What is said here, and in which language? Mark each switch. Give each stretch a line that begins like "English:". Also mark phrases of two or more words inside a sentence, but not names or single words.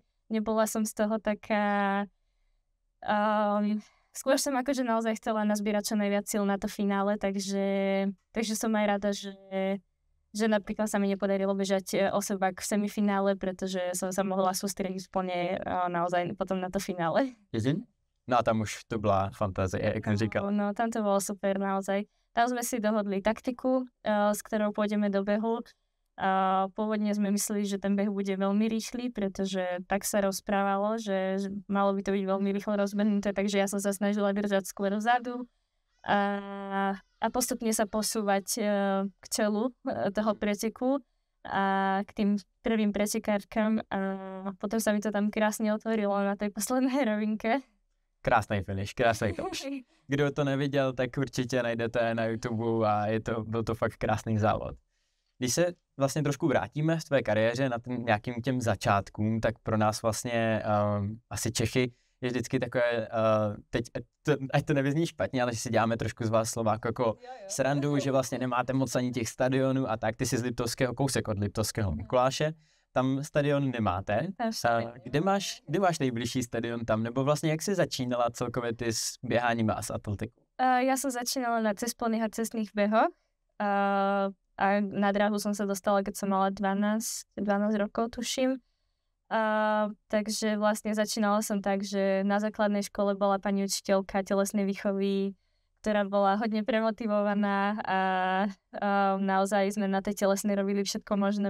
Slovak: Nebola som z toho taká... skôr som akože naozaj chcela nazbierať čo najviac síl na to finále, takže som aj rada, že napríklad sa mi nepodarilo bežať osobák v semifinále, pretože som sa mohla sústrediť plne naozaj potom na to finále.
Czech: No a tam už to byla fantázie, jak jsem říkal.
Slovak: No, tam to bolo super naozaj. Tam sme si dohodli taktiku, s ktorou pôjdeme do behu. Pôvodne sme mysleli, že ten beh bude veľmi rýchly, pretože tak sa rozprávalo, že malo by to byť veľmi rýchlo rozbehnuté, takže ja som sa snažila držať skôr vzadu a postupne sa posúvať k čelu toho preteku a k tým prvým pretekárkam a potom sa mi to tam krásne otvorilo na tej poslednej rovinke.
Czech: Krásný finish. Kdo to neviděl, tak určitě najdete na YouTube a byl to fakt krásný závod. Když se vlastně trošku vrátíme v tvé kariéře na nějakým těm začátkům, tak pro nás vlastně asi Čechy je vždycky takové, teď, ať to nevyzní špatně, ale že si děláme trošku z vás Slováků jako srandu, že vlastně nemáte moc ani těch stadionů a tak, ty si z Liptovského, kousek od Liptovského Mikuláše, tam stadion nemáte. Kde máš nejbližší stadion tam? Nebo vlastně jak jsi začínala celkově ty s běháním a s atletikou?
Slovak: Ja som začínala na cestplných a cestných behoch. A na dráhu som sa dostala, keď som mala 12 rokov, tuším. Takže vlastne začínala som tak, že na základnej škole bola pani učiteľka telesnej výchovy, ktorá bola hodne premotivovaná a naozaj sme na tej telesnej robili všetko možné.